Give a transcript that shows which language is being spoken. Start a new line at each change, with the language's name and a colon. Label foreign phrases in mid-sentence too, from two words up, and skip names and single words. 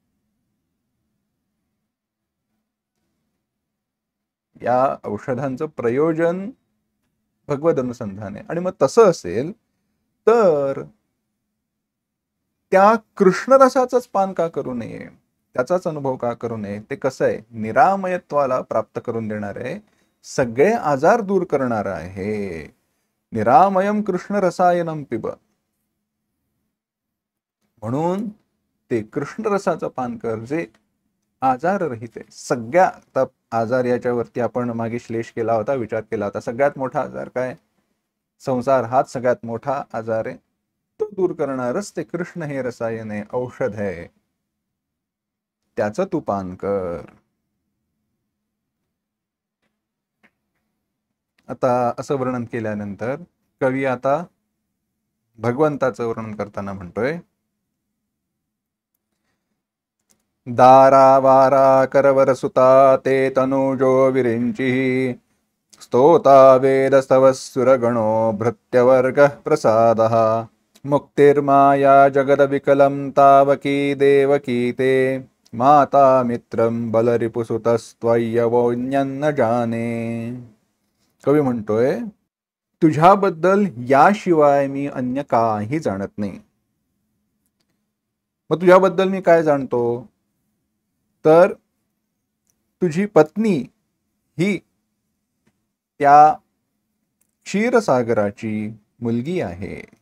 Marathi: या औषधांचं प्रयोजन भगवत अनुसंधान आहे. आणि मग तसं असेल तर त्या कृष्ण रसाचंच पान का करू नये, त्याचाच अनुभव का करू नये? ते कसं आहे, निरामयत्वाला प्राप्त करून देणार आहे, सगळे आजार दूर करणार आहे.
Sanskrit: निरामयम कृष्ण रसायनम पिब,
Marathi: म्हणून ते कृष्ण रसाचं पान कर जे आजार रहित आहे. सगळ्या, आता आजार याच्यावरती आपण मागे श्लेष केला होता, विचार केला होता. सगळ्यात मोठा आजार काय? संसार हाच सगळ्यात मोठा आजार आहे. तो दूर करणारच ते कृष्ण हे रसायन आहे, औषध आहे, त्याचं तू पान कर. आता असं वर्णन केल्यानंतर कवी आता भगवंताचं वर्णन करताना म्हणतोय,
Sanskrit: दारा वारा करवर सुता ते तनुजो विरिंची, स्तोता वेदस्तव सुरगणो भृत्यवर्ग प्रसादः, मुक्तिर्माया जगद विकलं तावकी देवकी ते, माता मित्रं बलरिपुसुतस्त्वय्यवोन्यन्न जाने.
Marathi: कवी म्हणतोय, तुझ्याबद्दल याशिवाय मी अन्य काही जाणत नाही. मग तुझ्याबद्दल मी काय जाणतो? तर तुझी पत्नी ही त्या क्षीरसागराची मुलगी आहे.